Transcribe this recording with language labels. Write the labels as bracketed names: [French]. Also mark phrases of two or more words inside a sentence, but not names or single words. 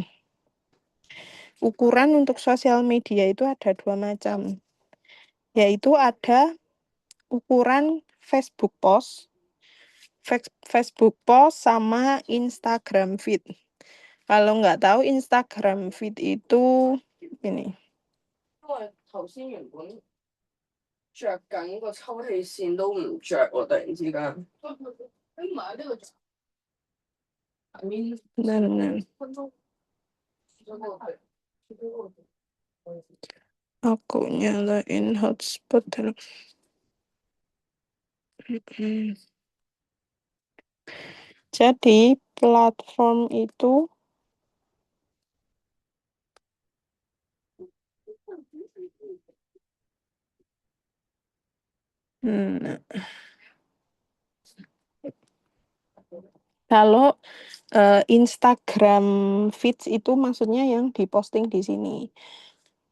[Indonesian] Ukuran untuk sosial media itu ada 2 macam. Yaitu ada ukuran Facebook post, Facebook post sama Instagram feed. Kalau nggak tahu Instagram feed itu ini. [Cantonese] 頭先原本着緊個抽氣扇都唔着喎，突然之間。唔係呢個 [English] I mean [Indonesian] Benar. Aku nyalain hotspot dulu. Jadi platform itu kalau Instagram feeds itu maksudnya yang diposting di sini.